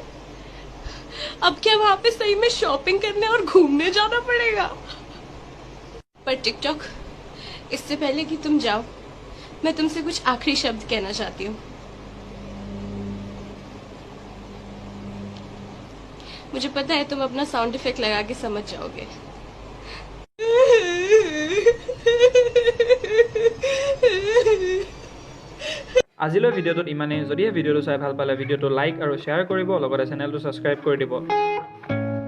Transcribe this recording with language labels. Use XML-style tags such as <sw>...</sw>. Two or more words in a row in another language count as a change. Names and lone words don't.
<hi>अब क्या वहां पे सही में शॉपिंग करने और घूमने जाना पड़ेगा? पर टिकटॉक, इससे पहले कि तुम जाओ, मैं तुमसे कुछ आखिरी शब्द कहना चाहती हूँ। मुझे पता है तुम अपना</hi> <en>sound effect</en> <hi>लगा के समझ जाओगे।</hi> <as>আজিলৈ ভিডিঅ'টোত ইমানেই। যদিহে ভিডিঅ'টো চাই ভাল পালে ভিডিঅ'টো লাইক আৰু শ্বেয়াৰ কৰিব, লগতে চেনেলটো ছাবস্ক্ৰাইব কৰি দিব।</as>